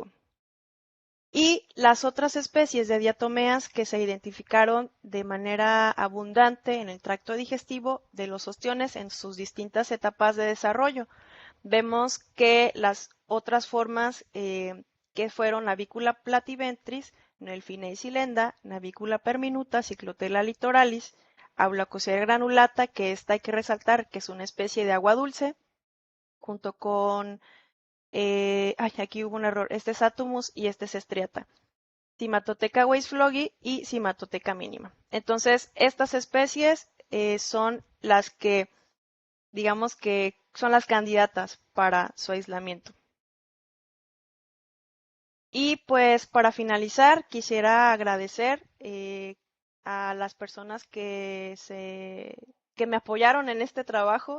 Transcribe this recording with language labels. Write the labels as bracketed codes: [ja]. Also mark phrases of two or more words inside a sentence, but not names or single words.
[es] Y las otras especies de diatomeas que se identificaron de manera abundante en el tracto digestivo de los ostiones en sus distintas etapas de desarrollo. Vemos que las otras formas que fueron Navícula plativentris, Nelfineicilenda, Navícula perminuta, Cyclotella litoralis, Aulacosea granulata, que esta hay que resaltar que es una especie de agua dulce, junto con, aquí hubo un error, este es Atumus y este es Estriata. Cimatoteca weisflogi y Cimatoteca mínima. Entonces, estas especies son las que, digamos que son las candidatas para su aislamiento. Y pues para finalizar, quisiera agradecer a las personas que me apoyaron en este trabajo.